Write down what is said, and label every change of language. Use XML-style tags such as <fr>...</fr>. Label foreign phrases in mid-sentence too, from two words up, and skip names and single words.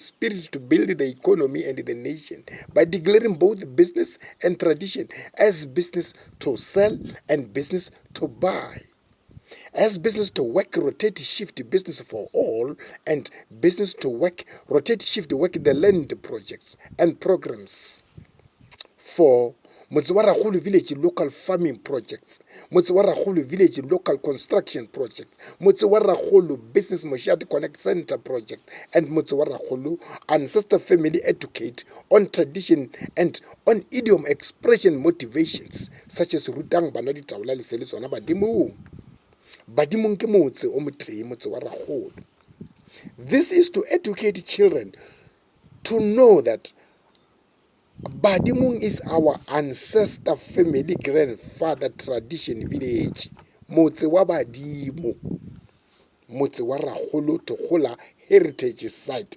<en>spirit to build the economy and the nation by declaring both business and tradition as business to sell and business to buy, as business to work, rotate, shift, business for all, and business to work, rotate, shift, work the land projects and programs for Motse wa Rakgolo village local farming projects, Motse wa Rakgolo village local construction projects, Motse wa Rakgolo business MOSHATE connect center project, and Motse wa Rakgolo ancestor family educate on tradition and on idiom expression motivations such as</en> <nso>rutang bana ditaola lesele tsona badimong. Badimong ke motse o motre Motse wa Rakgolo.</nso> <en>This is to educate children to know that Badimong is our ancestor family grandfather tradition village. Motse wa Badimo, Motse wa Rakgolo Togola heritage site.</en>